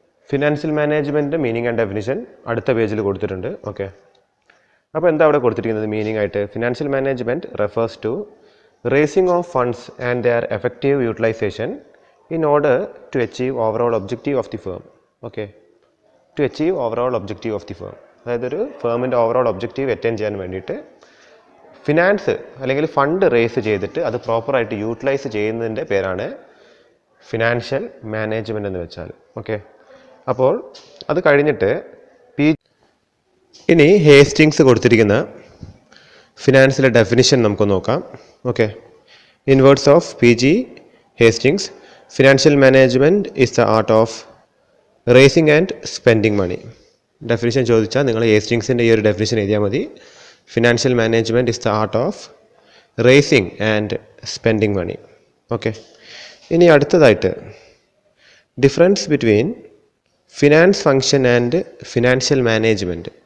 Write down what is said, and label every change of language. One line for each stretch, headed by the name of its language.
English: financial management meaning and definition
Malayalam: അടുത്ത പേജിൽ കൊടുത്തിട്ടുണ്ട്. ഓക്കെ, അപ്പോൾ എന്താ അവിടെ കൊടുത്തിരിക്കുന്നത് മീനിങ് ആയിട്ട്?
English: Financial management refers to raising of funds and their effective utilisation in order to achieve overall objective of the firm. Okay, to achieve overall objective of the firm.
Malayalam: അതായത് ഒരു ഫേമിൻ്റെ ഓവറോൾ ഒബ്ജക്റ്റീവ് അറ്റൈൻ ചെയ്യാൻ വേണ്ടിയിട്ട് finance അല്ലെങ്കിൽ fund raise ചെയ്തിട്ട് അത് പ്രോപ്പറായിട്ട് utilise ചെയ്യുന്നതിൻ്റെ പേരാണ് ഫിനാൻഷ്യൽ മാനേജ്മെൻറ്റ് എന്ന് വെച്ചാൽ. ഓക്കെ, അപ്പോൾ അത് കഴിഞ്ഞിട്ട് ഇനി ഹേസ്റ്റിങ്സ് കൊടുത്തിരിക്കുന്ന ഫിനാൻസിലെ ഡെഫിനിഷൻ നമുക്ക് നോക്കാം.
English: Okay, in words of PG Hastings, financial management is the art of raising and spending money.
Malayalam: Definition ചോദിച്ചാൽ നിങ്ങൾ ഹേസ്റ്റിങ്സിൻ്റെ ഈ ഒരു ഡെഫിനിഷൻ എഴുതിയാൽ മതി.
English: Financial management is the art of raising and spending money.
Malayalam: Okay, ഇനി അടുത്തതായിട്ട്
English: Difference between finance function and financial management.